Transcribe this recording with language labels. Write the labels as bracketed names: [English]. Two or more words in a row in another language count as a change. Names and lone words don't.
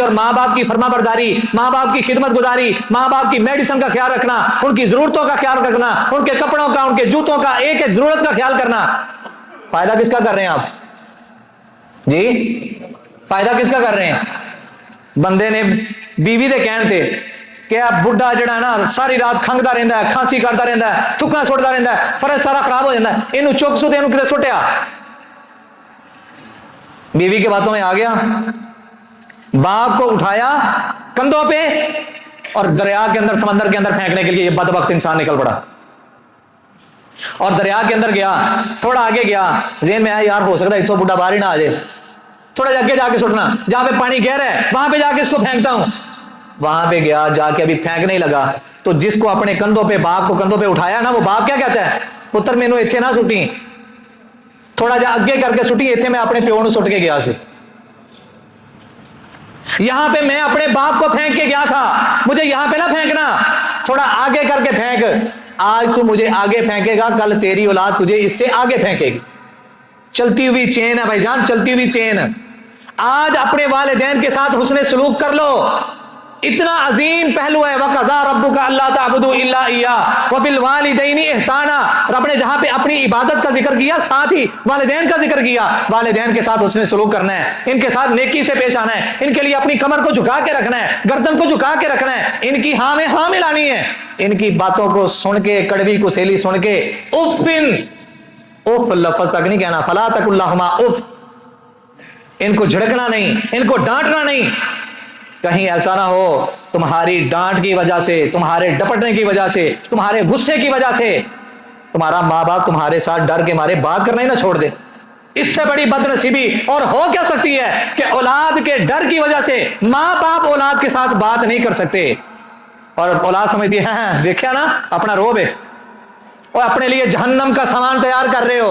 [Urdu] اور ماں باپ کی فرما برداری، ماں باپ کی خدمت گزاری، ماں باپ کی میڈیسن کا خیال رکھنا، ان کی ضرورتوں کا خیال رکھنا، ان کے کپڑوں کا، ان کے جوتوں کا، ایک ایک ضرورت کا خیال کرنا. فائدہ کس کا کر رہے ہیں آپ جی؟ فائدہ کس کا کر رہے ہیں؟ [Punjabi] بندے نے بیوی دے کہن تے [Urdu] کہ بڈھا جڑا ہے نا ساری رات کھنگتا رہتا ہے، کھانسی کرتا رہتا ہے، تھکا سٹتا رہتا ہے، فرض سارا خراب ہو جاتا ہے، یہ چک سو یہ کتنے سٹیا. بیوی کے باتوں میں آ گیا، باپ کو اٹھایا کندھوں پہ اور دریا کے اندر، سمندر کے اندر پھینکنے کے لیے یہ بدبخت انسان نکل پڑا. اور دریا کے اندر گیا، تھوڑا آگے گیا، ذہن میں آیا یار ہو سکتا ہے اتوں بڈھا باہر ہی نہ آ جائے، تھوڑا آگے جا کے سٹنا، جہاں پہ پانی گہرا ہے وہاں پہ جا کے اس کو پھینکتا ہوں. وہاں پہ گیا، جا کے ابھی پھینکنے ہی لگا تو جس کو اپنے کندھوں پہ، باپ کو کندھوں پہ اٹھایا نا، وہ باپ کیا کہتا ہے؟ [Punjabi] پتر مینو ایتھے نہ سٹی، تھوڑا جا اگے کر کے سٹی، ایتھے میں اپنے پیو نو سٹ کے گیا سے، [Urdu] یہاں پہ میں اپنے باپ کو پھینک کے گیا تھا، مجھے یہاں پہ نہ پھینکنا، تھوڑا آگے کر کے پھینک. آج تو مجھے آگے پھینکے گا، کل تیری اولاد تجھے اس سے آگے پھینکے گی. چلتی ہوئی چین ہے بھائی جان، چلتی ہوئی چین. آج اپنے والدین کے ساتھ حسن سلوک کر لو، اتنا عظیم پہلو ہے. [Arabic] وَقَضَىٰ رَبُّكَ أَلَّا تَعْبُدُوا إِلَّا إِيَّاهُ وَبِالْوَالِدَيْنِ إِحْسَانًا. [Urdu] رب نے جہاں پہ اپنی عبادت کا ذکر کیا ساتھ ہی والدین کا ذکر کیا. والدین کے ساتھ حسن سلوک کرنا ہے، ان کے ساتھ نیکی سے پیش آنا ہے، ان کے لیے اپنی کمر کو جھکا کے رکھنا ہے، گردن کو جھکا کے رکھنا ہے، ان کی ہاں میں ہاں ملانی ہے. ان کی باتوں کو سن کے، کڑوی کو سیلی سن کے اف لفظ تک نہیں کہنا، [Arabic] فلا تقل لہما اف. [Urdu] ان کو جھڑکنا نہیں، ان کو ڈانٹنا نہیں. کہیں ایسا نہ ہو تمہاری ڈانٹ کی وجہ سے، تمہارے ڈپٹنے کی وجہ سے، تمہارے غصے کی وجہ سے تمہارا ماں باپ تمہارے ساتھ ڈر کے مارے بات کرنا ہی نہ چھوڑ دے. اس سے بڑی بد نصیبی اور ہو کیا سکتی ہے کہ اولاد کے ڈر کی وجہ سے ماں باپ اولاد کے ساتھ بات نہیں کر سکتے اور اولاد سمجھتی ہے ہاں دیکھا نا اپنا روب ہے، اور اپنے لیے جہنم کا سامان تیار کر رہے ہو.